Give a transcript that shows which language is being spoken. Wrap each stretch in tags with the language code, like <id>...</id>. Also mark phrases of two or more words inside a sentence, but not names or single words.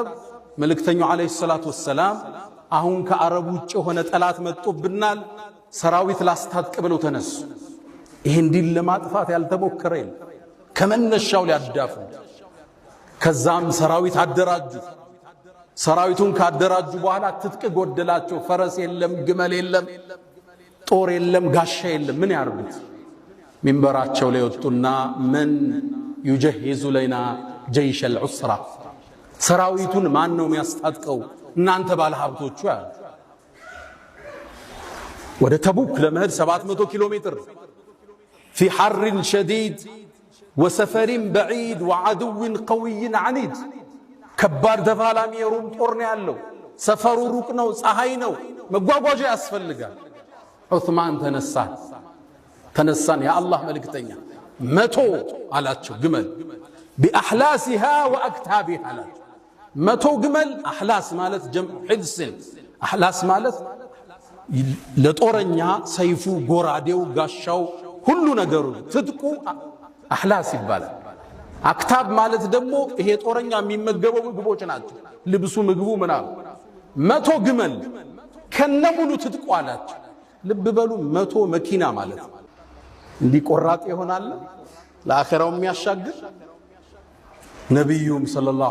<am>መልእክተኛው አለይሂ ሰላቱ ወሰላም አሁን ከአረብ ውጭ ሆነ ጠላት መጥቶብናል፣ ሰራዊት ላስታጥቅ ብለው ተነሱ። ይሄን ዲን ለማጥፋት ያልተሞከረ የለም። ከመነሻው ሊያዳፉ ከዛም ሰራዊት አደራጁ። ሰራዊቱን ካደራጁ በኋላ ትጥቅ ጎደላቸው። ፈረስ የለም፣ ግመል የለም፣ ጦር የለም፣ ጋሻ የለም። ምን ያርጉት? ሚንበራቸው ላይ ወጡና</am> <ar>من يجهز لنا جيش العسرة</ar> <am>ሰራዊቱን ማን ነው የሚያስታጥቀው? እናንተ ባለ ሀብቶቹ አሉ። ወደ ተቡክ ለመሄድ 700 ኪሎ ሜትር</am> <ar>في حر شديد وسفر بعيد وعدو قوي عنيد</ar> <am>ከባድ ተፋላሚ የሩም ጦር ነው ያለው። ሰፈሩ ሩቅ ነው፣ ፀሐይ ነው፣ መጓጓዣ ያስፈልጋል። ዑስማን ተነሳን የአላህ መልእክተኛ 100 አላቸው ግመል</am> <ar>بأحلاسها وأكتابها</ar> <am>አላቸው። 100 ግመል አህላስ ማለት ጀምዕ ሕድስን አህላስ ማለት ለጦረኛ ሰይፉ፣ ጎራዴው፣ ጋሻው ሁሉ ነገሩ ትጥቁ አህላስ ይባላል። አክታብ ማለት ደግሞ ይሄ ጦረኛ የሚመገበው ምግቦች ናቸው። ልብሱ፣ ምግቡ ምናምን 100 ግመል ከነሙሉ ትጥቁ አላቸው። ልብ በሉ 100 መኪና ማለት እንዲህ ቆራጥ ይሆናል ለአኺራው የሚያሻግር። ነብዩም ሰለላሁ</am>